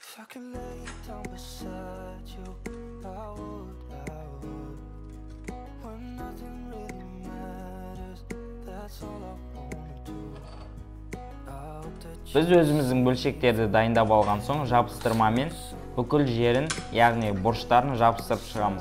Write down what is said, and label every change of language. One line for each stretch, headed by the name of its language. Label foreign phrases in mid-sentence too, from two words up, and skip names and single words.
English: could lay down beside you, I would. When nothing really matters, that's all I wanna do.
Kazakh: Біз өзіміздің бөлшектерді дайындап алған соң жабыстырмамен бүкіл жерін, яғни бұрыштарын жабыстырып шығамыз.